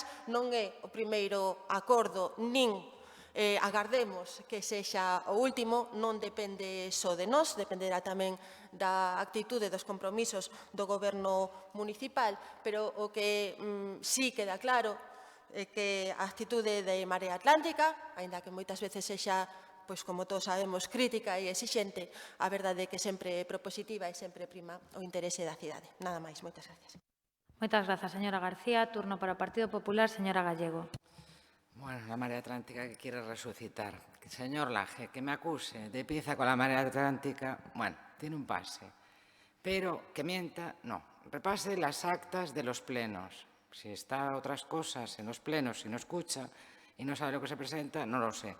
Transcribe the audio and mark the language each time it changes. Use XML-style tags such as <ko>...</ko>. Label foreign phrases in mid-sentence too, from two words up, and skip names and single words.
<gl>Non é o primeiro acordo nin agardemos que sexa o último, non depende só de nós, dependerá tamén da actitude dos compromisos do Goberno municipal, pero o que sí queda claro é que a actitude de Marea Atlántica, aínda que moitas veces sexa, pois como todos sabemos, crítica e exixente, a verdade é que sempre é propositiva e sempre prima o interese da cidade. Nada máis, moitas gracias. Moitas grazas, señora García. Turno para o Partido Popular, señora Gallego.</gl> <es>Bueno, la Marea Atlántica que quiere resucitar. Señor Laje, que me acuse de pieza con la Marea Atlántica, bueno, tiene un pase. Pero que mienta, no. Repase las actas de los plenos. Si está otras cosas en los plenos, si no escucha y no sabe lo que se presenta, no lo sé.</es>